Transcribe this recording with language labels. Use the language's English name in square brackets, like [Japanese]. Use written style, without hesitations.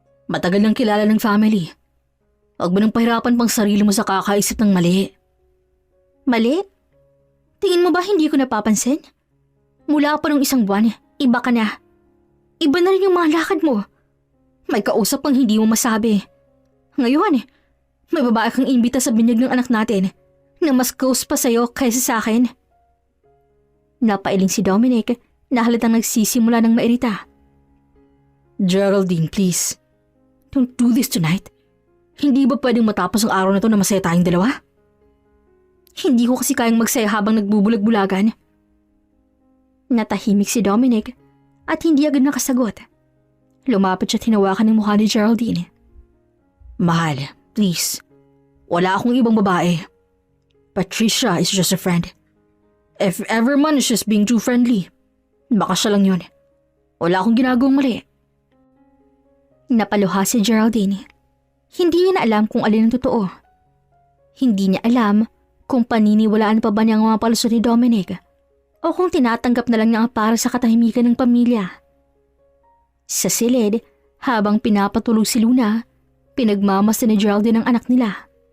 [Filipino] Matagal nang kilala ng family. Huwag mo nang pahirapan pang sarili mo sa kakaisip ng mali. "Mali? Tingin mo ba hindi ko napapansin? Mula pa nung isang buwan, iba ka na." Iba na rin yung mga lakad mo. May kausap kang hindi mo masabi. Ngayon, may babae kang imbita sa binyag ng anak natin na mas close pa sa'yo kaysa sa akin. Napailing si Dominic na halatang nagsisimula ng mairita. [English] Geraldine, please. Don't do this tonight. [Filipino] Hindi ba pwedeng matapos ang araw na to na masaya tayong dalawa? Hindi ko kasi kayang magsaya habang nagbubulag-bulagan. Natahimik si Dominic at hindi agad nakasagot. Lumapit siya at hinawakan ng mukha ni Geraldine. Mahal, please. Wala akong ibang babae. [English] Patricia is just a friend. If ever man is just being too friendly, [Filipino] baka siya lang yun. Wala akong ginagawang mali. Napaluha si Geraldine. Hindi niya na alam kung alin ang totoo. Hindi niya alam kung paniniwalaan pa ba niya ang mga palusot ni Dominic o kung tinatanggap na lang niya ang para sa katahimikan ng pamilya. Sa silid, habang pinapatulog si Luna, pinagmamasa ni Geraldine ang anak nila.